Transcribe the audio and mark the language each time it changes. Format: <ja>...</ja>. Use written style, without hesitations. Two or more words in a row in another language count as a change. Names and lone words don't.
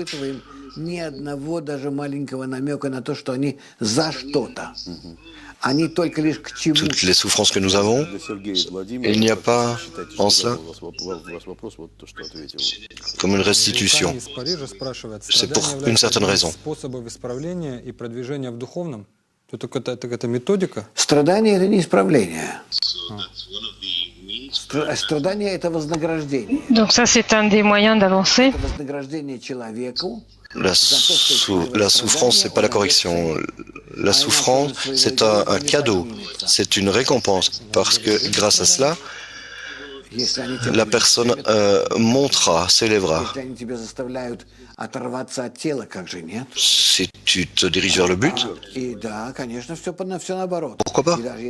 <fr>Toutes les souffrances que nous avons, il n'y a pas en cela comme une restitution. C'est pour une certaine raison.</fr> <ru>Страдание – это не исправление. Страдание – это вознаграждение.</ru> <fr>Donc ça, c'est un des moyens d'avancer.</fr> <ru>Это вознаграждение человеку.</ru> <fr>La souffrance, c'est pas la correction. La souffrance, c'est un cadeau, c'est une récompense, parce que grâce à cela, la personne montera, s'élèvera. Si tu te diriges vers le but, pourquoi pas?</fr>